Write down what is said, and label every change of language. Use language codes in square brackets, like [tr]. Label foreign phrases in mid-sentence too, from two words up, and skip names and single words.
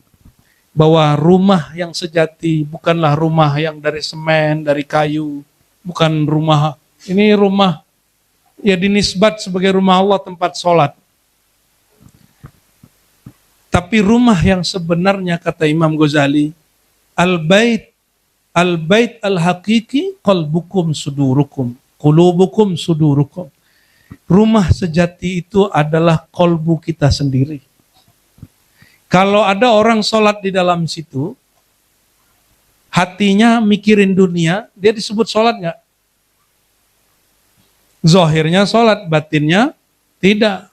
[id] Bahwa rumah yang sejati bukanlah rumah yang dari semen, dari kayu. Bukan rumah, ini rumah ya dinisbat sebagai rumah Allah, tempat sholat. Tapi rumah yang sebenarnya kata Imam Ghazali, [ar] البيت الحقيقي قلبكم صدوركم قلوبكم صدوركم. [id] Rumah sejati itu adalah kolbu kita sendiri. Kalau ada orang sholat di dalam situ, hatinya mikirin dunia, dia disebut sholat nggak? Zahirnya sholat, batinnya tidak.